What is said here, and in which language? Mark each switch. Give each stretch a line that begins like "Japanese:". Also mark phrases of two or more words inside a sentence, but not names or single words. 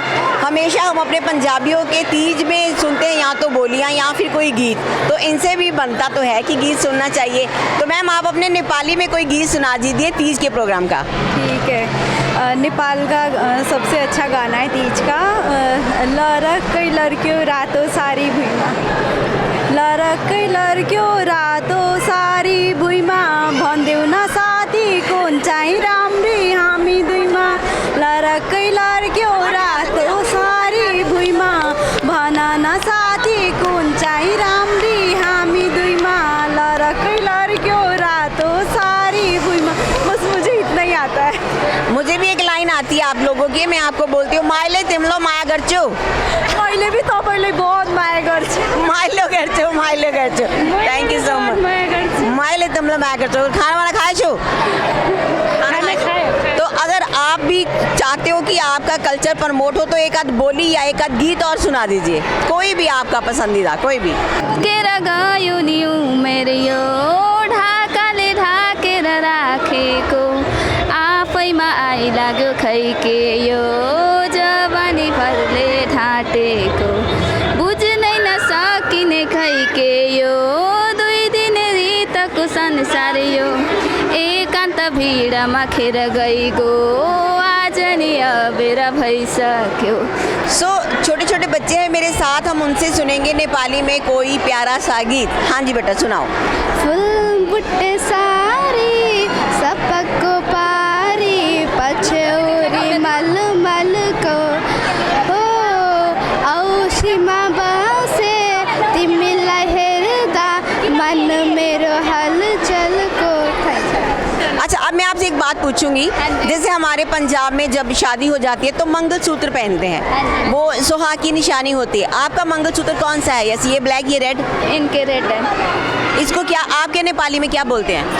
Hindi: हमेशा हम अपने पंजाबियों के तीज में सुनते हैं या तो बोलियाँ या फिर कोई गीत, तो इनसे भी बनता तो है कि गीत सुनना चाहिए। तो मैम आप अपने नेपाली में कोई गीत सुना दीजिए तीज के प्रोग्राम का। ठीक है, नेपाल का सबसे अच्छा गाना है तीज का,
Nepali: लरकै लर्क्यो रातो सारी भुइँमा, लरकै लर्क्यो रातो सारी भुइँमा, भन्देऊ न साथी कुन चाहिँ राम्री हामी दुईमा, लरकै लर्क्यो रातो सारी भुइँमा, भन न साथी कुन चाहिँ राम्री हामी दुईमा, लरकै लर्क्यो रातो सारी भुइँमा।
Hindi: बस मुझे इतना ही आता है। मुझे भी एक लाइन आती है आप लोगों की, मैं आपको बोलती हूँ,
Nepali: माइले तिम्रो माया गर्छु, मैले भी तपाईँलाई बहुत माया गर्छु, माइलो गर्छु, माइलो गर्छु।
English: thank you so much.
Nepali: माया गर्छु। माइले तिम्रो माया गर्छु। खाना वाना खाए छो? खाना खाए।
Hindi: तो अगर आप भी चाहते हो कि आपका कल्चर प्रमोट हो तो एक आध बोली या एक आध गीत और सुना दीजिए, कोई भी आपका पसंदीदा, कोई भी।
Nepali: केरा गयो नि उमेर यो ढाकाले ढाकेर राखेको, आफैमा आइलाग्यो खैके यो जवानी भरले ढाँटेको, बुझ्नै नसकिने खैके यो 2 दिन रितको संसार यो, एकान्त भिडमा खेर गइगो, आज नि अबेर भइसक्यो।
Hindi: सो छोटे छोटे बच्चे हैं मेरे साथ, हम उनसे सुनेंगे नेपाली में कोई प्यारा सा गीत। हाँ जी बेटा सुनाओ।
Nepali: फुल बुट्टे सारी सपको पारी, पछौरी मल मल को हो, औसीमा बसे तिमीलाई हेर्दा मन मेरो हलचल को।
Hindi: अच्छा अब मैं आपसे एक बात पूछूंगी, जैसे हमारे पंजाब में जब शादी हो जाती है तो मंगलसूत्र पहनते हैं, वो सुहाग की निशानी होती है। आपका मंगलसूत्र कौन सा है? ये ब्लैक, ये रेड? इनके रेड है इसको क्या आपके नेपाली में क्या बोलते हैं?